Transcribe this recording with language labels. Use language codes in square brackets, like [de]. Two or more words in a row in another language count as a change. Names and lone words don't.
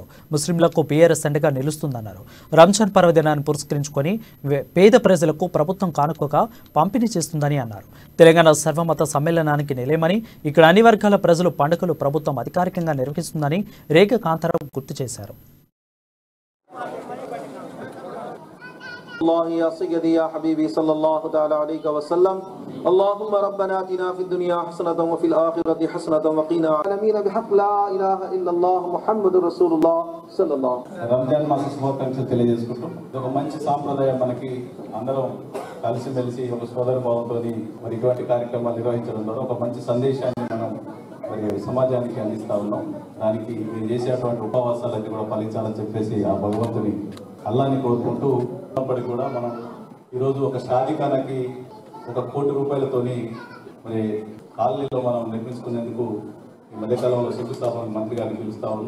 [te] ముస్లింలకు బీఆర్ఎస్ అండగా నిలుస్తుందన్నారు. రంజాన్ పర్వదినాన్ని పురస్కరించుకొని పేద ప్రజలకు ప్రభుత్వం కానుకగా పంపిణీ చేస్తుందని అన్నారు. తెలంగాణ సర్వమత సమ్మేళనానికి నిలయమని, ఇక్కడ అన్ని వర్గాల ప్రజలు పండుగలు ప్రభుత్వం అధికారికంగా నిర్వహిస్తుందని రేఖా కాంతారావు గుర్తు చేశారు. [ar] الله يا سيدي يا حبيبي صلى الله تعالى عليه وسلم اللهم ربنا آتنا في الدنيا حسنة وفي الآخرة حسنة وقنا العالمين بحق لا إله إلا الله محمد رسول الله صلى الله [te] రంజాన్ మాస శుభాకాంక్షలు తెలియజేసుకుంటూ ఒక మంచి సాంప్రదాయం మనకి అందరం కలిసిమెలిసి ఒక సోదర భావంతో మరి ఇటువంటి కార్యక్రమాలు నిర్వహించడం ద్వారా ఒక మంచి సందేశాన్ని మనం మరి సమాజానికి అందిస్తా ఉన్నాం. దానికి మీరు చేసేటువంటి ఉపవాసాలన్నీ కూడా ఫలించాలని చెప్పేసి ఆ భగవంతుని అల్లాని కోరుకుంటూ ఉన్నప్పటికీ కూడా మనం ఈరోజు ఒక షాదీఖానాకి 1 కోటి రూపాయలతోని మరి కాలనీలో మనం నిర్మించుకునేందుకు ఈ మధ్యకాలంలో శంకుస్థాపన మంత్రి గారిని పిలుస్తా ఉన్నాం.